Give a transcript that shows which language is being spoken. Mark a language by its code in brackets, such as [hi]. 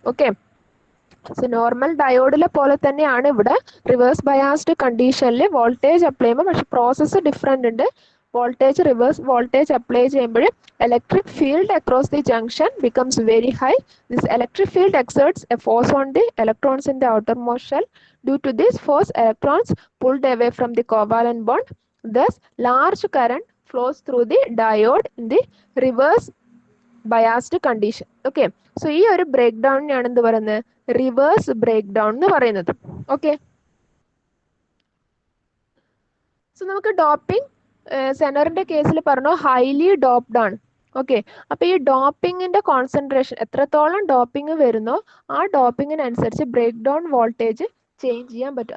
[ml] Okay, so normal ഡയോഡിലെ പോലെ തന്നെയാണ് ഇവിടെ റിവേഴ്സ് ബയാസ്ഡ് കണ്ടീഷനിൽ വോൾട്ടേജ് അപ്ലൈ ചെയ്യുമ്പോൾ, പക്ഷെ പ്രോസസ്സ് ഡിഫറെൻ്റ് ഉണ്ട്. [en] Voltage reverse voltage apply ചെയ്യുമ്പോൾ electric field across the junction becomes very high. This electric field exerts a force on the electrons in the outermost shell. Due to this force electrons pulled away from the covalent bond. Thus large current flows through the diode in the reverse biased condition. [ml] Okay, so ഈ ഒരു break ഡൗണിനാണ് എന്ത് പറയുന്നത്, reverse break down എന്ന് പറയുന്നത്. Okay, so നമുക്ക് doping സെനറിന്റെ കേസിൽ പറഞ്ഞു highly doped ആണ്. ഓക്കെ, അപ്പൊ ഈ ഡോപ്പിങ്ങിന്റെ കോൺസെൻട്രേഷൻ എത്രത്തോളം ഡോപ്പിംഗ് വരുന്നോ ആ ഡോപ്പിങ്ങിനനുസരിച്ച് ബ്രേക്ക് ഡൗൺ വോൾട്ടേജ് ചേഞ്ച് ചെയ്യാൻ പറ്റും.